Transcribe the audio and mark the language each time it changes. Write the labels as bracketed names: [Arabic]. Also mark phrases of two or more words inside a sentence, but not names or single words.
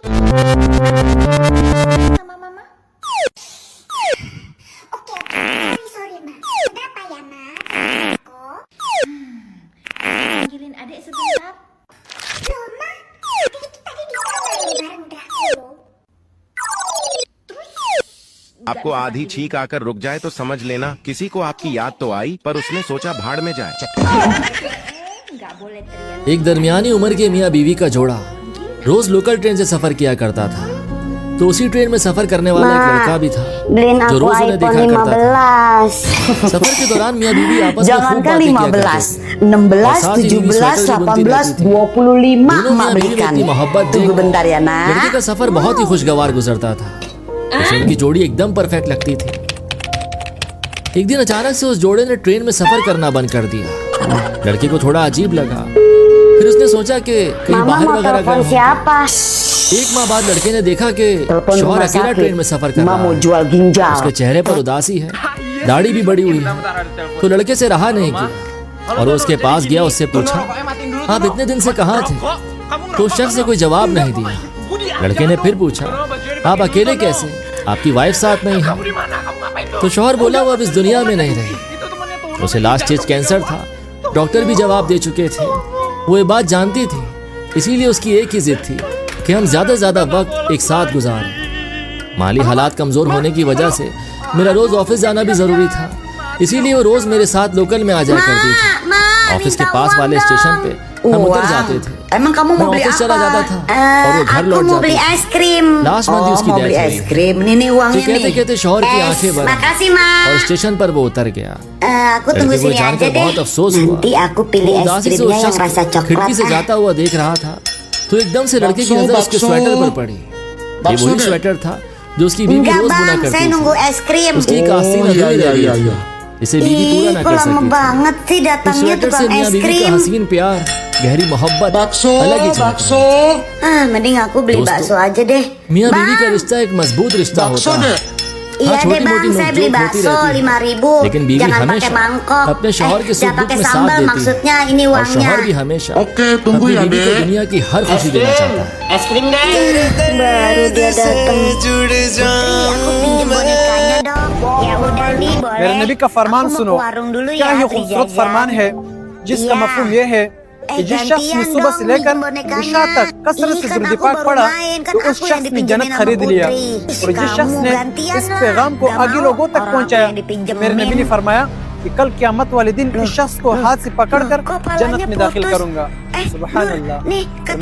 [Indonesian] Sama mama? Oke, sorry ma. Kenapa ya ma? Kok? Panggilin adik sebentar. Loh ma, adik itu tadi di kamar bareng Draco loh. [Hindi] आपको आधी छींक आकर रुक जाए तो समझ लेना किसी को आपकी याद तो आई पर उसने सोचा भाड़ में जाए। [Indonesian] Nggak boleh teriak. [Hindi] एक दरमियानी उम्र के मियाँ बीवी का जोड़ा रोज लोकल ट्रेन से सफर किया करता था। तो उसी ट्रेन में सफर करने वाला एक लड़का भी था [Indonesian] Beliin [Hindi] जो [Indonesian] aku [Hindi] रोज उन्हें iPhone देखा करता था। 15. सफर के दौरान मियाँ बीवी आपस में खूब [Indonesian] Jangankan [Hindi] बातें किया करते 15, 16, और साथ ही बीवी 17, स्वेटर भी बुनती 18, रहती थी। 25 दोनों [Indonesian] mak [Hindi] मियाँ बीवी में [Indonesian] belikan. [Hindi] इतनी मोहब्बत [Indonesian] Tunggu [Hindi] देख [Indonesian] bentar ya [Hindi] लड़के [Indonesian] nak. [Hindi] का सफर बहुत ही खुशगवार गुजरता था। उसे उनकी जोड़ी एकदम परफेक्ट लगती थी। एक दिन अचानक से उस जोड़े ने ट्रेन में सफर करना बंद कर दिया। लड़के को थोड़ा अजीब लगा। फिर उसने सोचा कि कहीं [Indonesian] Mama [Hindi] बाहर [Indonesian] mau [Hindi] वगैरह [Indonesian] telepon [Hindi] गए हों। [Indonesian] siapa? [Hindi] एक माह बाद लड़के ने देखा कि [Indonesian] Telepon [Hindi] शौहर [Indonesian] rumah [Hindi] अकेला ट्रेन में सफर [Indonesian] sakit. [Hindi] कर रहा [Indonesian] Mama mau [Hindi] है। [Indonesian] jual ginjal. [Hindi] उसके चेहरे पर उदासी है, दाढ़ी भी बड़ी हुई है। तो लड़के से रहा नहीं किया और वो उसके पास गया, उससे पूछा, आप इतने दिन से कहाँ थे? तो उस शख्स ने कोई जवाब नहीं दिया। लड़के ने फिर पूछा, आप अकेले कैसे? आपकी वाइफ साथ नहीं है? तो शौहर बोला वो अब इस दुनिया में नहीं रही। उसे [English] last stage [Hindi] कैंसर था। डॉक्टर भी जवाब दे चुके थे। वो ये बात जानती थी, इसीलिए उसकी एक ही जिद थी कि हम ज्यादा से ज्यादा वक्त एक साथ गुजारें। माली हालात कमजोर होने की वजह से मेरा रोज ऑफिस जाना भी जरूरी था, इसीलिए वो रोज मेरे साथ लोकल में आ जाया करती थी। ऑफिस के पास वाले स्टेशन पे हम उतर जाते थे। [Indonesian] Emang kamu [Hindi] मैं [Indonesian] mau beli [Hindi] ऑफिस चला [Indonesian] apa? [Hindi] जाता था और वो घर [Indonesian] Aku [Hindi] लौट [Indonesian] mau beli [Hindi] जाती [Indonesian] es krim. [English] last month [Hindi] ही उसकी [Indonesian] mau [Hindi] डेथ [Indonesian] beli [Hindi] हुई [Indonesian] es [Hindi] है। [Indonesian] krim. Ini [Hindi] तो [Indonesian] uangnya [Hindi] कहते [Indonesian] nih. [Hindi] कहते शौहर की [Indonesian] Es. [Hindi] आंखें भर [Indonesian] Makasih ma. [Hindi] और स्टेशन पर वो उतर गया। [Indonesian] Aku tunggu [Hindi] लड़के को [Indonesian] sini [Hindi] जानकर [Indonesian] aja [Hindi] बहुत [Indonesian] deh. [Hindi] अफसोस हुआ। [Indonesian] Nanti aku pilih [Hindi] वो [Indonesian] es [Hindi] उदासी से [Indonesian] krimnya [Hindi] उस [Indonesian] yang [Hindi] शख्स [Indonesian] rasa [Hindi] को खिड़की [Indonesian] coklat. [Hindi] से जाता हुआ देख रहा था तो एकदम से लड़के की नजर उसके स्वेटर पर पड़ी। ये वही स्वेटर था जो उसकी बीवी [Indonesian] Enggak [Hindi] रोज बुना [Indonesian] bang, [Hindi] करती [Indonesian] saya nunggu [Hindi] थी। [Indonesian] es krim. [Hindi] उसकी एक आस्तीन अधूरी रह गई थी, इसे बीवी पूरा [Indonesian] Ih, [Hindi] ना [Indonesian] kok [Hindi] कर [Indonesian] lama [Hindi] सकी थी। [Indonesian] banget sih [Hindi] उस [Indonesian] datangnya [Hindi] स्वेटर से [Indonesian] tukang [Hindi] मियाँ [Indonesian] es [Hindi] बीवी का [Indonesian] krim. [Hindi] हसीन प्यार, गहरी मोहब्बत अलग ही चमक रही। [Indonesian] Mending aku beli [Hindi] दोस्तों, [Indonesian] bakso aja deh. [Hindi] मियाँ बीवी [Indonesian] Bang, [Hindi] का रिश्ता एक मजबूत रिश्ता होता है। [Indonesian] iya [Hindi] हाँ, [Indonesian] deh [Hindi] छोटी मोटी [Indonesian] bang, saya beli [Hindi] नोक-झोंक होती [Indonesian] bakso [Hindi] रहती है, 5.000. लेकिन बीवी [Indonesian] Jangan pakai [Hindi] हमेशा [Indonesian] mangkok. [Hindi] अपने शौहर के सुख [Indonesian] Jangan [Hindi] दुख [Indonesian] pakai [Hindi] में साथ [Indonesian] sambal, [Hindi] देती [Indonesian] maksudnya [Hindi] है [Indonesian] ini [Hindi] और [Indonesian] uangnya. [Hindi] शौहर भी हमेशा [Indonesian] Oke, tunggu [Hindi] अपनी [Indonesian] ya, [Hindi] बीवी को [Indonesian] Dek. [Hindi] दुनिया की हर खुशी देना चाहता है। [Indonesian] Es krim deh. Baru dia datang. Putri, aku pinjam bonekanya dong. Ya udah nih, boleh. [Hindi] मेरे नबी का फरमान [Indonesian] Aku mau [Hindi] सुनो। [Indonesian] ke warung dulu [Hindi] क्या [Indonesian] ya, [Hindi] ये [Indonesian] beli [Hindi] खूबसूरत [Indonesian] jajan. [Hindi] फरमान है जिसका [Indonesian] Iya. [Hindi] मफहूम ये है कि जिस शख्स ने [Indonesian] gantian [Hindi] सुबह [Indonesian] dong [Hindi] से लेकर [Indonesian] pinjam bonekanya. [Hindi] इशा तक कसरत [Indonesian] Ih, [Hindi] से [Indonesian] kan [Hindi] दुरूद [Indonesian] aku [Hindi] पाक [Indonesian] baru [Hindi] पढ़ा [Indonesian] main, kan [Hindi] तो [Indonesian] aku [Hindi] उस [Indonesian] yang [Hindi] शख्स ने [Indonesian] dipinjemin [Hindi] जन्नत [Indonesian] sama [Hindi] खरीद लिया Putri. और जिस [Indonesian] Kamu [Hindi] शख्स ने [Indonesian] gantian [Hindi] इस [Indonesian] lah. [Hindi] पैगाम को [Indonesian] Gak [Hindi] आगे [Indonesian] mau [Hindi] लोगों तक [Indonesian] orang [Hindi] पहुंचाया। [Indonesian] aku yang dipinjemin. [Hindi] मेरे नबी ने फरमाया कि कल क़यामत वाले दिन इस शख्स को हाथ से पकड़कर [Indonesian] Kok palanya [Hindi] जन्नत में दाखिल [Indonesian] putus? [Hindi] करूंगा। [Arabic] سبحان الله. [Indonesian] nih, [Hindi] और [Indonesian] katanya